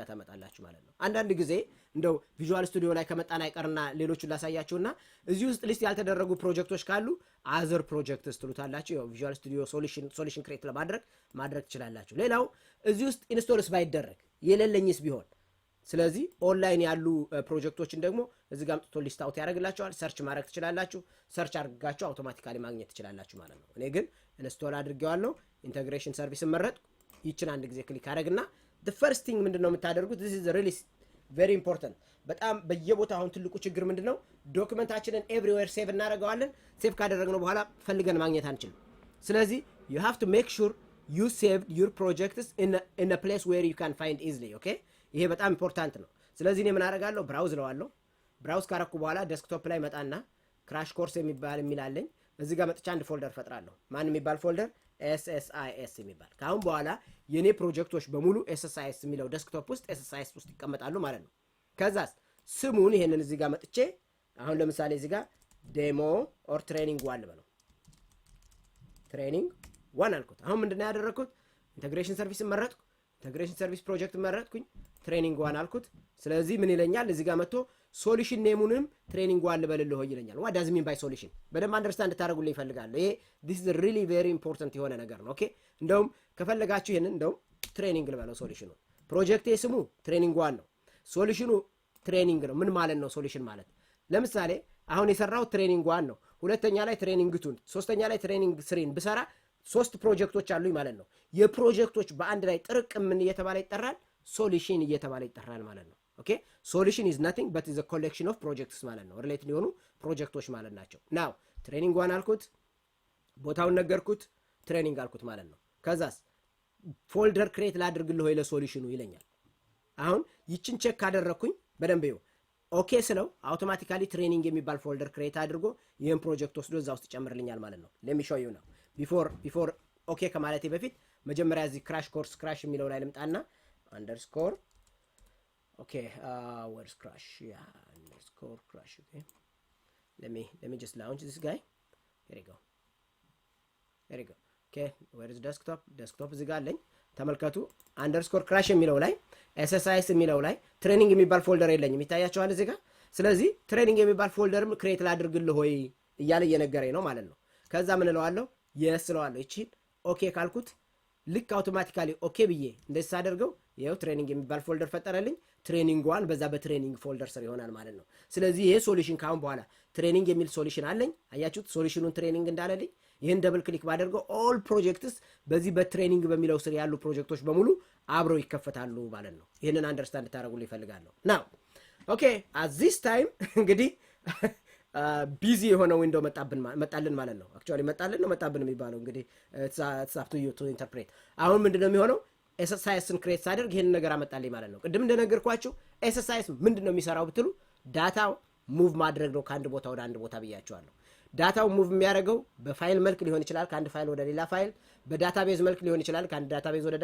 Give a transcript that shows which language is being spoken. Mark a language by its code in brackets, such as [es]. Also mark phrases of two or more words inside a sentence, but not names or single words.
[am] ታመጣላችሁ ማለት ነው። አንዳንድ ጊዜ እንደው ቪዥዋል ስቱዲዮ ላይ ከመጣን አይቀርና ሌሎቹን ላሳያችሁና እዚህ ውስጥ ሊስት ያልተደረጉ ፕሮጀክቶች ካሉ [en] other projects [am] ትሉታላችሁ። ያው ቪዥዋል ስቱዲዮ [en] solution create [am] ማድረግ ትችላላችሁ። ሌላው እዚህ ውስጥ ኢንስቶልስ ባይደረግ የሌለኝስ ቢሆን ስለዚህ ኦንላይን ያሉ ፕሮጀክቶችን ደግሞ እዚህ ጋር አምጥቶ [en] list out [am] ያደርግላችኋል። ሰርች ማድረግ ትችላላችሁ። ሰርች አድርጋችሁ አውቶማቲካሊ ማግኘት ትችላላችሁ ማለት ነው። እኔ ግን ኢንስቶል አድርጌዋለሁ። [en] integration service [am] መረጥኩ። ይችን አንድ ጊዜ ክሊክ አደረግና [en] the first thing [am] ምንድነው የምታደርጉት this [en] is really very important [am] በጣም በየቦታው አሁን ትልቁ ችግር ምንድነው ዶክመንታችንን ኤቭሪዌር ሴቭ እናደርገዋለን። ሴቭ ካደረግነው በኋላ ፈልገን ማግኘት አንችልም። ስለዚህ [en] you have to make sure you saved your projects in a place where you can find easily okay [am] ይሄ በጣም ኢምፖርታንት ነው። ስለዚህ እኔ ምን አደርጋለሁ ብራውዝ ለዋለሁ። ብራውዝ ካረኩ በኋላ ዴስክቶፕ ላይ መጣና [en] crash course [am] የሚላለኝ እዚህ ጋር መጥቻ አንድ ፎልደር ፈጥራለሁ። ማን የሚባል ፎልደር SSIS የሚባል ካሁን በኋላ የኔ ፕሮጀክቶች በሙሉ SSIS የሚለው ዴስክቶፕ ውስጥ SSIS ውስጥ ይቀመጣሉ ማለት ነው። ከዛስ ስሙን ይሄንን እዚህ ጋር መጥቼ አሁን ለምሳሌ እዚህ ጋር [en] demo or training [am] 1 ልበለው። ትሬኒንግ 1 አልኩት። አሁን ምንድነው ያደረኩት [en] integration service [am] መረጥኩ። [en] integration service project [am] መረጥኩኝ። ትሬኒንግ 1 አልኩት። ስለዚህ ምን ይለኛል እዚህ ጋር መጥቶ ሶሉሽን ኔሙንም ትሬኒንግ 1 ልበልልህ ይለኛል። [en] what does mean by solution [am] በደንብ አንደርስታንድ ታደርጉልኝ ይፈልጋለሁ። ይሄ [en] this is really very important [am] የሆነ ነገር ነው። ኦኬ እንደውም ከፈለጋችሁ ይሄንን እንደውም ትሬኒንግ ልበለው። ሶሉሽኑ ፕሮጀክት ስሙ ትሬኒንግ 1 ነው። ሶሉሽኑ ትሬኒንግ ነው። ምን ማለት ነው ሶሉሽን ማለት? ለምሳሌ አሁን የሰራው ትሬኒንግ 1 ነው። ሁለተኛ ላይ ትሬኒንግ 2 ሶስተኛ ላይ ትሬኒንግ 3 ብሰራ 3 ፕሮጀክቶች አሉኝ ማለት ነው። የፕሮጀክቶች በአንድ ላይ ጥርቅም ምን እየተባለ ይጠራል? ሶሉሽን እየተባለ ይጠራል ማለት ነው። ኦኬ ሶሉሽን [en] is nothing but is a collection of projects [am] ማለት ነው። ሪሌትድ የሆኑ ፕሮጀክቶች ማለት ናቸው። ናው ትሬኒንግ 1 አልኩት፣ ቦታውን ነገርኩት፣ ትሬኒንግ አልኩት ማለት ነው። ከዛስ ፎልደር ክሬት ላድርግልህ ወይ ለሶሉሽኑ ይለኛል። አሁን ይችን ቼክ ካደረኩኝ በደንብ ይው ኦኬ ስለው አውቶማቲካሊ ትሬኒንግ የሚባል ፎልደር ክሬት አድርጎ ይሄን ፕሮጀክት ወስዶ እዛ ውስጥ ይጨምርልኛል ማለት ነው። [en] let me show you now before [am] ኦኬ ከማለቴ በፊት መጀመሪያ እዚህ [en] crash course [am] ክራሽ የሚለው ላይ ልምጣና [en] underscore okay where's crash yeah underscore crash okay let me just launch this guy here you go okay where is desktop [am] እዚህ ጋር አለኝ ተመልከቱ። [en] underscore crash [am] የሚለው ላይ SSIS የሚለው ላይ ትሬኒንግ የሚባል ፎልደር የለኝም ይታያችኋል እዚህ ጋር። ስለዚህ ትሬኒንግ የሚባል ፎልደርም ክሬት ላድርግልህ ሆይ እያለ እየነገረኝ ነው ማለት ነው። ከዛ ምን እለዋለሁ yes እለዋለሁ። እቺ ኦኬ ካልኩት ልክ አውቶማቲካሊ ኦኬ ብዬ እንደዚህ አደርገው ይሄው ትሬኒንግ የሚባል ፎልደር ፈጠረልኝ። ትሬኒንግ 1 በዛ በትሬኒንግ ፎልደር ስር ይሆናል ማለት ነው። ስለዚህ ይሄ ሶሉሽን ካሁን በኋላ ትሬኒንግ የሚል ሶሉሽን አለኝ። አያችሁት ሶሉሽኑን ትሬኒንግ እንዳለልኝ። ይሄን [en] double click [am] ባደርገው [en] all projects [am] በዚህ በትሬኒንግ በሚለው ስር ያሉ ፕሮጀክቶች በሙሉ አብረው ይከፈታሉ ማለት ነው። ይሄንን አንደርስታንድ ታደርጉልኝ ይፈልጋለሁ። [en] now okay at this time [am] እንግዲህ ቢዚ የሆነ ዊንዶው መጣልን ማለት ነው። አክቹአሊ መጣልን ነው መጣብን የሚባለው እንግዲህ [en] it's up to you to interpret። [am] አሁን ምንድነው የሚሆነው SSISን ክሬት ሳደርግ ይሄን ነገር አመጣልኝ ማለት ነው። ቅድም እንደነገርኳችሁ SSIS ምንድነው የሚሰራው ብትሉ ዳታው ሙቭ ማድረግ ነው ከአንድ ቦታ ወደ አንድ ቦታ ብያችኋለሁ። ዳታው ሙቭ የሚያደርገው በፋይል መልክ ሊሆን ይችላል ከአንድ ፋይል ወደ ሌላ ፋይል፣ በዳታቤዝ መልክ ሊሆን ይችላል ከአንድ ዳታቤዝ ወደ